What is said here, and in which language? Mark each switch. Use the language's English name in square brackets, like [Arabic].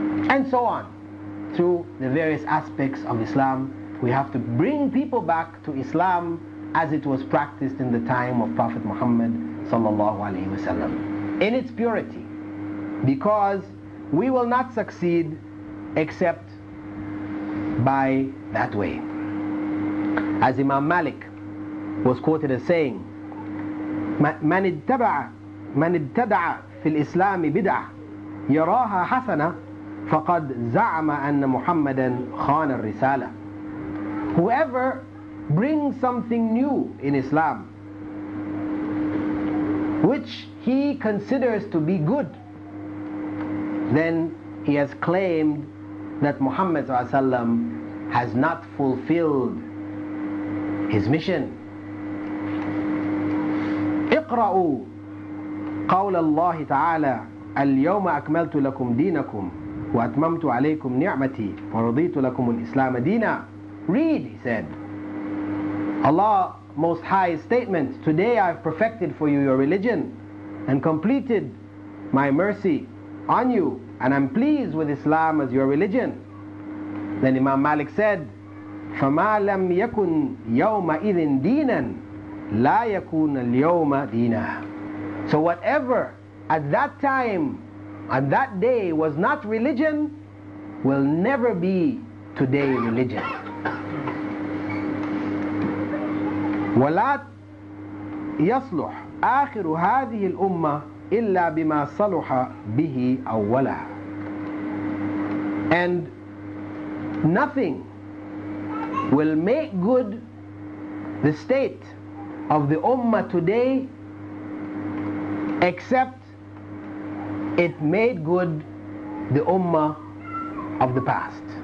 [English] And so on. Through the various aspects of Islam, we have to bring people back to Islam as it was practiced in the time of Prophet Muhammad sallallahu alaihi wasallam, in its purity, because we will not succeed except by that way. As Imam Malik was quoted as saying, [Arabic] من ابتدع في الإسلام بدعة يراها حسنة فقد زعم أن محمدا خان الرسالة. [English] Whoever brings something new in Islam which he considers to be good, then he has claimed that Muhammad ﷺ has not fulfilled his mission. [Arabic] اقرأوا قول الله تعالى اليوم أكملت لكم دينكم وأتممت عليكم نعمتي ورضيت لكم الإسلام دينا. [English] Read, he said, Allah Most High's statement, today I've perfected for you your religion and completed my mercy on you, and I'm pleased with Islam as your religion. Then Imam Malik said, [Arabic] فَمَا لَمْ يَكُنْ يَوْمَئِذٍ دِينًا لَا يَكُونَ الْيَوْمَ دِينًا. [English] So whatever at that time, at that day was not religion, will never be today religion. [Arabic] ولا يصلح آخر هذه الأمة إلا بما صلح به أولها. [English] And nothing will make good the state of the Ummah today except it made good the Ummah of the past.